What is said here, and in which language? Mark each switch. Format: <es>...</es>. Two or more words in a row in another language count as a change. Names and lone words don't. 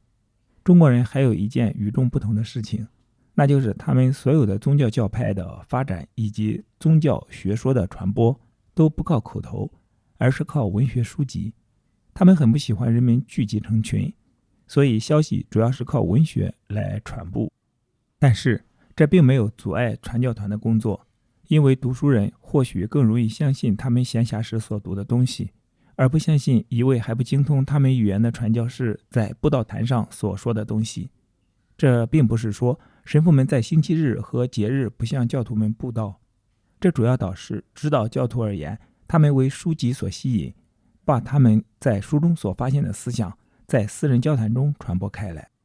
<zh>中國人還有一件與眾不同的事情，那就是他們所有的宗教教派的發展以及宗教學說的傳播都不靠口頭，而是靠文學書籍。他們很不喜歡人們聚集成群，所以消息主要是靠文學來傳播。但是這並沒有阻礙傳教團的工作，因為讀書人或許更容易相信他們閒暇時所讀的東西，而不相信一位還不精通他們語言的傳教士在布道壇上所說的東西。這並不是說神父們在星期日和節日不向教徒們布道，這主要導師指導教徒而言，他們為書籍所吸引，把他們在書中所發現的思想在私人交談中傳播開來。</zh>